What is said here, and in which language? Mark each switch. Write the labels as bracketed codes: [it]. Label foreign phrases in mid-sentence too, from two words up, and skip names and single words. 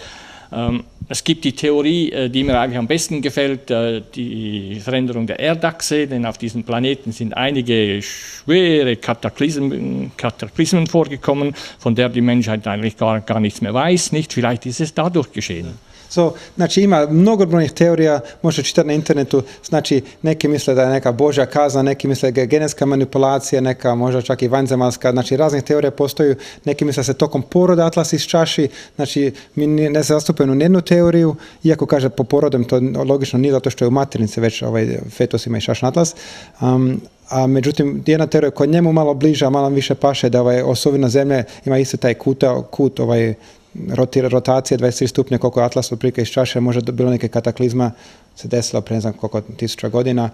[de] Es gibt die Theorie, die mir eigentlich am besten gefällt, die Veränderung der Erdachse, denn auf diesem Planeten sind einige schwere Kataklysmen vorgekommen, von der die Menschheit eigentlich gar nichts mehr weiß. Nicht? Vielleicht ist es dadurch geschehen. So, [hr] znači ima mnogobrojnih teorija, možete čitati na internetu, znači neki misle da je neka božja kazna, neki misle da je genetska manipulacija, neka možda čak i vanzemaljska, znači raznih teorija postoju, neki misle da se tokom poroda atlas iščaši, znači mi ne zastupujemo nijednu teoriju, iako kaže po porodom to logično nije zato što je u maternici već fetus ima iščašen atlas, a međutim jedna teorija koja njemu malo bliža, malo više paše da osovina zemlje ima isto taj kut rotacije 23 stupnja koliko je atlas otprilike iz čaše, možda bilo neke kataklizma se desilo prije ne znam koliko tisuća godina.